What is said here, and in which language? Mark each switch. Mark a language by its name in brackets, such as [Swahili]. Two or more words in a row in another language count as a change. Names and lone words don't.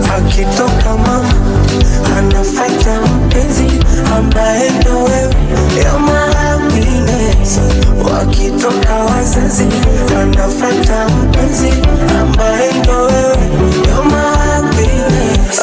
[Swahili] akitoka mama anafuata mpenzi ambaye ndo wewe. [English] You're my happiness. [Swahili] Wakitoka wazazi anafuata mpenzi ambaye ndo wewe. [English] You're my happiness.